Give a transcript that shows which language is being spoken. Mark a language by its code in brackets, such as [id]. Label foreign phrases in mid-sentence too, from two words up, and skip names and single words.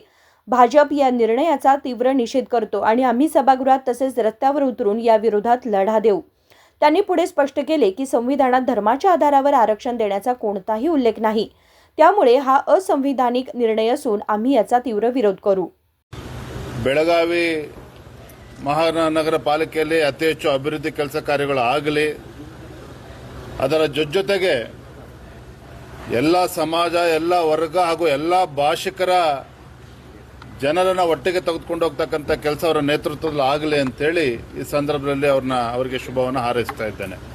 [mr] भाजप या निर्णयाचा तीव्र निषेध करतो आणि आम्ही सभागृहात तसेच रस्त्यावर उतरून या विरोधात लढा देऊ. त्यांनी पुढे स्पष्ट केले की संविधानात धर्माच्या आधारावर आरक्षण देण्याचा कोणताही उल्लेख नाही. त्यामुळे हा असंविधानिक निर्णय असून आम्ही याचा तीव्र विरोध करू. [kn] ಬೆಳಗಾವಿ ಮಹಾನಗರ ಪಾಲಿಕೆಯಲ್ಲಿ ಅತಿ ಹೆಚ್ಚು ಅಭಿವೃದ್ಧಿ ಕೆಲಸ ಕಾರ್ಯಗಳು ಆಗಲಿ, ಅದರ ಜೊತೆಗೆ ಎಲ್ಲ ಸಮಾಜ, ಎಲ್ಲ ವರ್ಗ ಹಾಗೂ ಎಲ್ಲ ಭಾಷಿಕರ ಜನರನ್ನ ಒಟ್ಟಿಗೆ ತೆಗೆದುಕೊಂಡು ಹೋಗ್ತಕ್ಕಂಥ ಕೆಲಸ ಅವರ ನೇತೃತ್ವದಲ್ಲಿ ಆಗಲಿ ಅಂತೇಳಿ ಈ ಸಂದರ್ಭದಲ್ಲಿ ಅವರಿಗೆ ಶುಭವನ್ನು ಹಾರೈಸ್ತಾ ಇದ್ದೇನೆ.